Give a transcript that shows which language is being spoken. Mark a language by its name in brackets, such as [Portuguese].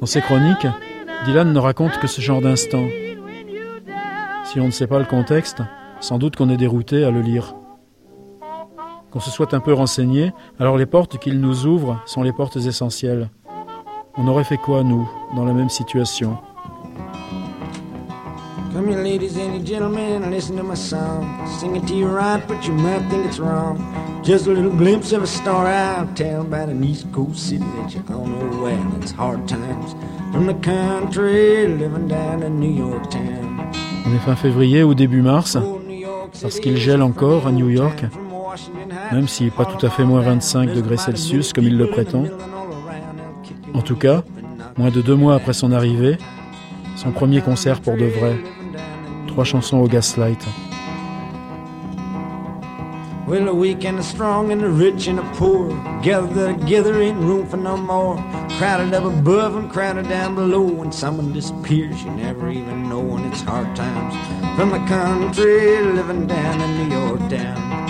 [French] Dans ses chroniques, Dylan ne raconte que ce genre d'instants. Si on ne sait pas le contexte, sans doute qu'on est dérouté à le lire. Qu'on se soit un peu renseigné, alors les portes qu'il nous ouvre sont les portes essentielles. On aurait fait quoi, nous, dans la même situation ? [English] Come here, ladies and gentlemen, and listen to my song. Sing it to you right, but you might think it's wrong. Just a little glimpse of a star out of town by the East Coast city that you all know well. It's hard times from the country living down in New York town. [French] On est fin février ou début mars, parce qu'il gèle encore à New York, même si pas tout à fait moins 25 degrés Celsius comme il le prétend. En tout cas, moins de 2 mois après son arrivée, son premier concert pour de vrai. 3 chansons au Gaslight. [English] Well, the weak and the strong and the rich and the poor gathered together, ain't room for no more. Crowded up above and crowded down below. When someone disappears, you never even know. And it's hard times from the country living down in New York town.